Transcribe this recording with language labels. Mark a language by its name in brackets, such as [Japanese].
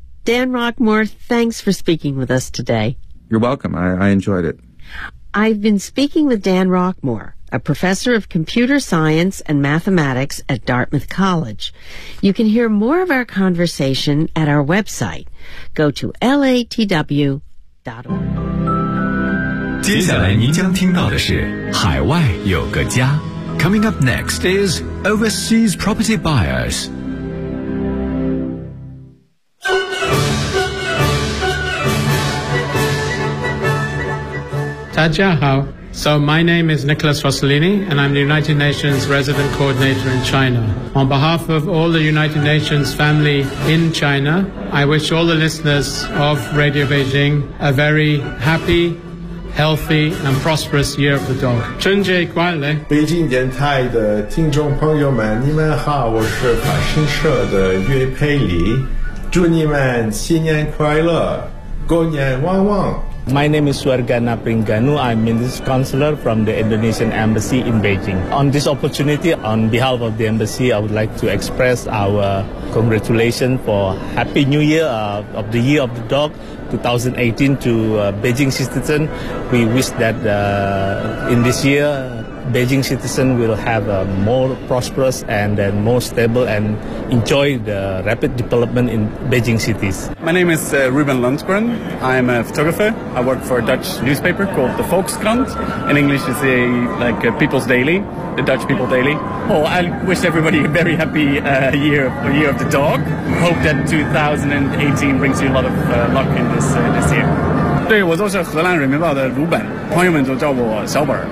[English] Dan Rockmore, thanks for speaking with us today. You're welcome. I enjoyed it. I've been speaking with Dan Rockmore, a professor of computer science and mathematics at Dartmouth College. You can hear more of our conversation at our website. Go to latw.org. [Chinese] 接下来您将听到的是海外有个家。 [English] Coming up next is Overseas Property Buyers. Tadja, how? So my name is Nicholas Rossellini, and I'm the United Nations Resident Coordinator in China. On behalf of all the United Nations family in China, I wish all the listeners of Radio Beijing a very happy, healthy, and prosperous year of the dog. [Chinese] 春节快乐！北京电台的听众朋友们，你们好，我是法新社的岳佩里，祝你们新年快乐，狗年旺旺。 [English] My name is Suargana Pringanu. I'm Minister Counselor from the Indonesian Embassy in Beijing. On this opportunity, on behalf of the Embassy, I would like to express our congratulations for Happy New Year of the Year of the Dog 2018 to Beijing citizens. We wish that in this year, Beijing citizens will have a more prosperous and then more stable and enjoy the rapid development in Beijing cities. My name is Ruben Lundgren. I'm a photographer. I work for a Dutch newspaper called the Volkskrant. In English, it's a People's Daily, the Dutch People Daily. Oh, I wish everybody a very happy year of the dog. Hope that 2018 brings you a lot of luck in this year. [Chinese] 对，我就是荷兰人民报的鲁本，朋友们都叫我小本。